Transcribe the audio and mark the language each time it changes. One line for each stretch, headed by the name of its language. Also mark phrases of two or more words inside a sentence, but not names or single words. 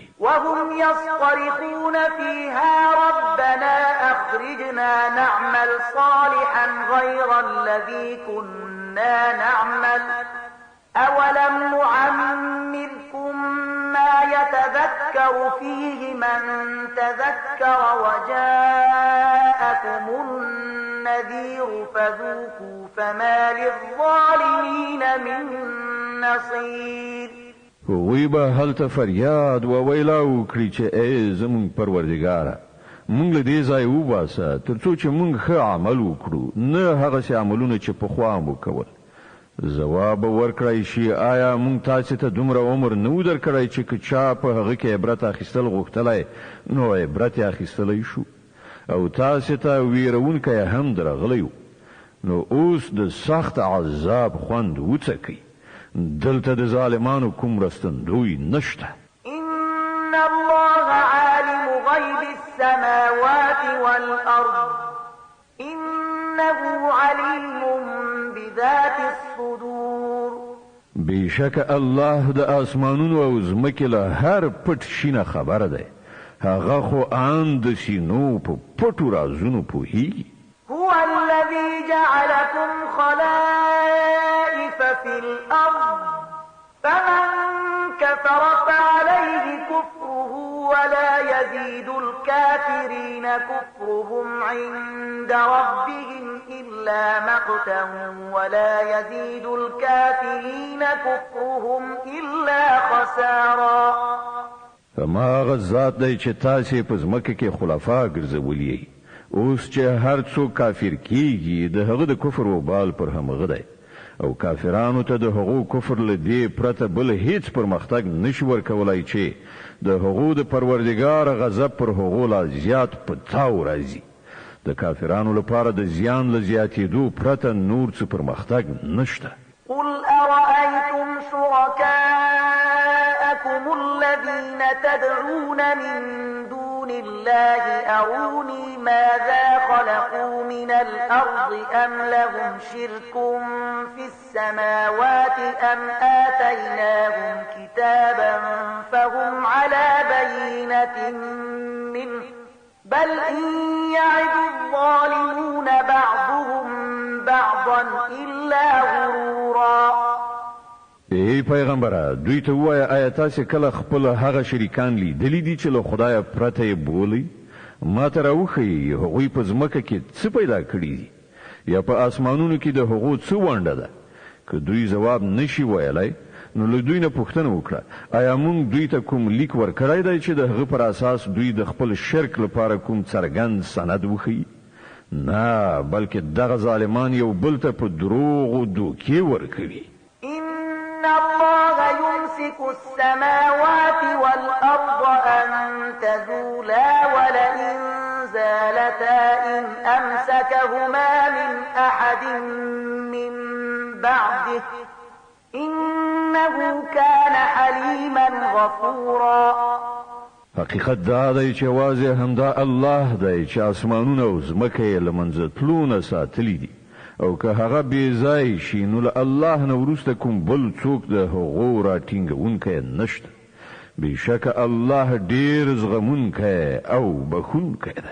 Arabic: وهم يصطرخون فيها ربنا أخرجنا نعمل صالحا غير الذي كنا نعمل أولم نعمركم ما يتذكر فيه من تذكر وجاءكم النذير فذوقوا فما للظالمين من نصير.
Pashto: وی به هلته فریاد و ویلا وکړي چې ای زمون پروردګاره مونږ له دې ځای وباسه ترڅو چې مونږ ښه عمل وکړو، نه هغه څه عملونه چې پخوا مو کول. ځواب ورکړی شي آیا مونږ تاسو ته دومره عمر نه درکړی چې که چا په هغه کې عبرت اخیستل غوښتلی نو عبرت اخیستلی شو او تاسو ته ویرونکی هم درغلی و. نو اوس د سخت عذاب خوند وڅکئ. دلته د ظالمانو کوم رستندوی نشته.
Arabic: إن الله عالم غيب السماوات والأرض إنه عليم بذات الصدور.
Pashto: بشک الله د اسمانونو او ځمکې له هر پټ شي نه خبره دی. هغه خو ان د سینو په پټو رازونو پوهیږي.
Arabic: هو الذي جعلكم خلائف في الأرض فمن كفر فعليه كفره ولا يزيد الكافرين كفرهم عند ربهم إلا مقتا ولا يزيد الكافرين كفرهم إلا خسارا.
Pashto: فما غزات دی چې تاسې په ځمکه کې خلفا ګرځولي. اوس چې هر څوک کافر کیږي د هغه د کفر وبال پر همغه دی او کافرانو ته د هغو کفر له دې پرته بل هیڅ پرمختګ نشي ورکولای چې د هغو د پروردګار غضب پر هغو لا زیات په تاو راځي. د کافرانو لپاره د زیان له زیاتېدو پرته نور څه پرمختګ نشته.
Arabic: قل أرأيتم شركاءكم الذين تدعون من دون الله أروني ماذا خلقوا من الأرض أم لهم شرك في السماوات أم آتيناهم كتابا فهم على بينة منه بل إن يعد الظالمون بعضهم بعضا إلا غرورا.
Pashto: ای پیغمبره دوی ته وایه آیا تاسې کله خپل هغه شریکان لیدلی دي چې له خدایه پرته یې بولئ؟ ما ته راوښیي هغوی په ځمکه کې څه پیدا کړي دي یا په اسمانونو کې د هغو څه ونډه ده؟ که دوی ځواب نشي ویلی نو له دوی نه پوښتنه وکړه آیا موږ دوی ته کوم لیک ورکړی دی چې د هغه پر اساس دوی د خپل شرک لپاره کوم څرګند سند وښیي نه بلکې دغه ظالمان یو بل ته په دروغ او دوکې ورکوي
Arabic: إن الله يمسك السماوات والأرض أن تزولا ولئن زالتا إن أمسكهما من أحد من بعده إنه كان حليما غفورا
Pashto: حقیقت دا دی چې واضح همدا الله دی چې اسمانونه او ځمکه یې له منځه تلونه ساتلي دي او که هغه بې ځای شي نو له الله نه وروسته کوم بل څوک د هغو راټینګونکی نشته بېشکه الله ډېر زغمونکی او بخښونکی دی